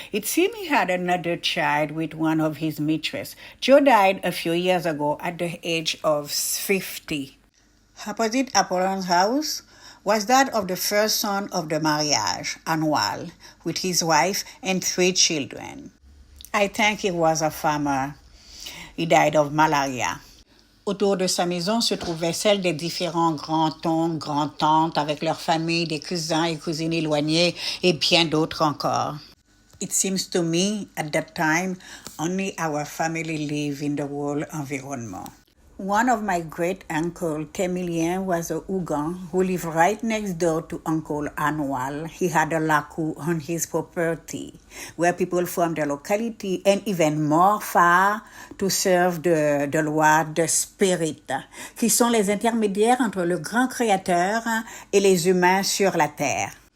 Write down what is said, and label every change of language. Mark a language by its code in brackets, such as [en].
[en] It seemed he had another child with one of his mistresses. Joe died a few years ago at the age of 50. Opposite Apollon's house was that of the first son of the mariage, Annual, with his wife and 3 children. I think he was a farmer. He died of malaria. [fr] Autour de sa maison se trouvaient celles des différents grands-oncles, grand-tantes avec leurs familles, des cousins et cousines éloignés et bien d'autres encore. [en] It seems to me, at that time, only our family lived in the whole environment. One of my great uncle, Temilien, was a Ougan who lived right next door to Uncle Anwal. He had a laku on his property where people from the locality and even more far to serve the loi de spirit, [fr] qui sont les intermédiaires entre le grand créateur et les humains sur la terre.